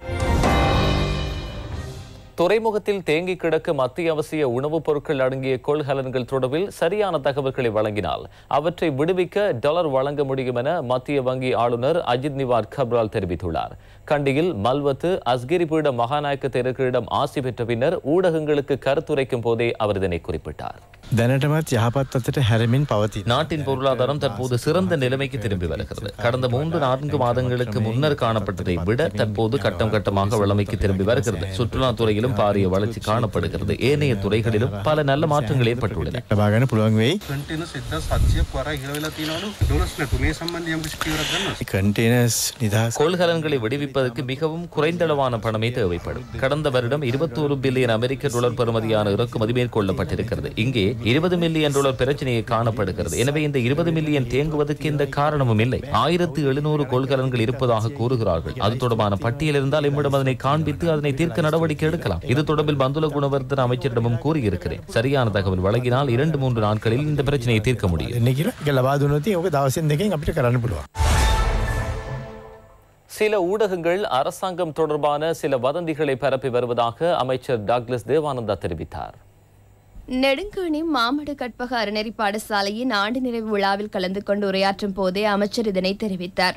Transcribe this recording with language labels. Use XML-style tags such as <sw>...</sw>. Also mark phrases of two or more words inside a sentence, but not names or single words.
<ta>துறைமுகத்தில் தேங்கி கிடக்கும் அத்தியாவசிய உணவுப் பொருட்கள் அடங்கிய கொள்கலன்கள் தொடர்பில் சரியான தகவல்களை வழங்கினால் அவற்றை விடுவிக்க டாலர் வழங்க முடியும் என மத்திய வங்கி ஆளுநர் அஜித் நிவாட் கப்ரால் தெரிவித்துள்ளார். கண்டியில் மல்வத்து அஸ்கிரி பீட மகாநாயக்க தேரர்களிடம் ஆசி பெற்ற பின்னர் ஊடகங்களுக்கு கருத்துரைக்கும் போதே அவர் இதனை குறிப்பிட்டார்.</ta> <si>දැනටමත් යහපත් අතට හැරමින් පවතින.</si> <ta>நாட்டின் பொருளாதாரம் தற்போது சிறந்த நிலைமைக்கு திரும்பி வருகிறது. கடந்த 3-4 மாதங்களுக்கு முன்னர் காணப்பட்டதை விட தற்போது கட்டம் கட்டமாக வளமைக்கு திரும்பி வருகிறது. சுற்றுலாத் துறையிலும் பாரிய வளர்ச்சி காணப்படுகிறது. ஏனைய துறைகளிலும் பல நல்ல மாற்றங்கள் ஏற்பட்டுள்ளன.</ta> <si>ලබාගන්න පුළුවන් වෙයි. කන්ටේනර්ස් නිදහස්</si> <ta>கொள்கலன்களை விடுவிப்பதற்கு மிகவும் குறைந்தளவான பணமே தேவைப்படும். கடந்த வருடம் 21 பில்லியன் அமெரிக்க டாலர் பெறுமதியான இறக்குமதி மேற்கொள்ளப்பட்டிருக்கிறது. இங்கே 20 மில்லியன் டாலர் பிரச்சனையை காணப்படுகிறது. எனவே இந்த 20 மில்லியன் தேங்குவதற்கு எந்த காரணமும் இல்லை. 1700 கொள்கலன்கள் இருப்பதாக கூறுகிறார்கள். அது தொடர்பான பட்டியல் இருந்தால் எம்மிடம் அதனை காண்பித்து அதனை தீர்க்க நடவடிக்கை எடுக்கலாம். இது தொடர்பில் பந்துல குணவர்தன அமைச்சரிடமும் கூறியிருக்கிறேன். சரியான தகவல் வழங்கினால் 2-3 நாட்களில் இந்த பிரச்சனையை தீர்க்க முடியும்.</ta> <si>ලබා දුන්නොත් ඕක දවසෙන් දෙකකින් අපිට කරන්න පුළුවන්.</si> <ta>சில ஊடகங்கள் அரசாங்கம் தொடர்பான சில வதந்திகளை பரப்பி வருவதாக அமைச்சர் டாக்லஸ் தேவானந்தா தெரிவித்தார். நெடுங்கேணி மாமடு கற்பக அறநெறி பாடசாலையின் ஆண்டு நிறைவு விழாவில் கலந்து கொண்டு உரையாற்றும் போதே அமைச்சர் இதனை தெரிவித்தார்.</ta>